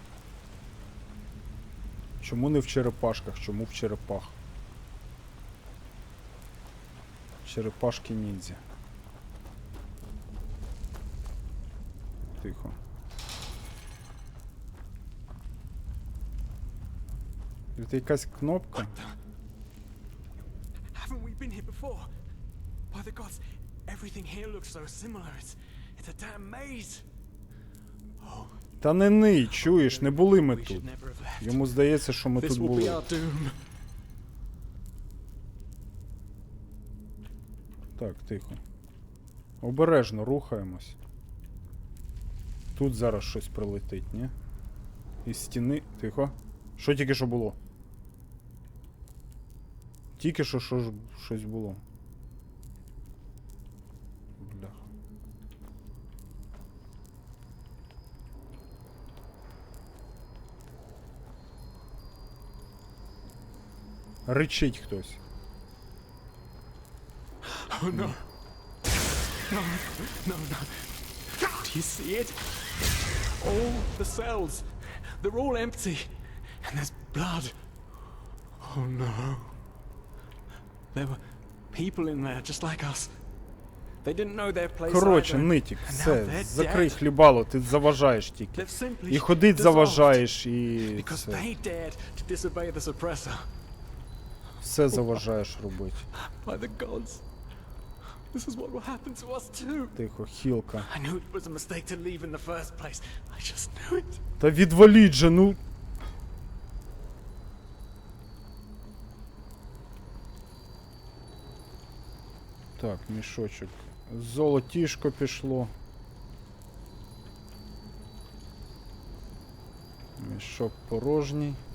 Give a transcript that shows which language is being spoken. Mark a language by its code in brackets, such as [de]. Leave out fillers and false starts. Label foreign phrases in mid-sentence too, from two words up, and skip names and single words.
[uk] Чому не в черепашках? Чому в черепах? Черепашки ніндзя. Тихо. Це якась кнопка. [en] Haven't we been here before? By the gods, everything here looks so similar. It's a damn maze. Oh, [uk] Та не ний, чуєш, не були ми [en] we should [uk] тут. [en] never have left. [uk] Йому здається, що ми [en] This [uk] тут [en] will be [uk] були. [en] our doom. [uk] Так, тихо. Обережно рухаємось. Тут зараз щось прилетить, ні? Із стіни. Тихо. Що тільки що було? Тільки що щось було. Бляха. Ричить хтось. [en] Oh no. No, no, no. Do you see it? All the cells, they're all empty. And there's blood. Oh no. There were people in there just like us. They didn't know their place [uk] Коротше, [en] either. [uk] нитік, [en] And now [uk] все, [en] they're [uk] закрий [en] dead. [uk] хлібало, ти заважаєш тільки. [en] They've simply [uk] І ходить [en] dissolved [uk] заважаєш, і [en] because [uk] все. [en] they dared to disobey the suppressor. [uk] Все заважаєш робити. [en] By the gods. This is what will happen to us too. [uk] Тихо, хілка. [en] I knew it was a mistake to leave in the first place. I just knew it. [uk] Та відваліть же, ну. Так, мішочок. Золотішко пішло. Мішок порожній.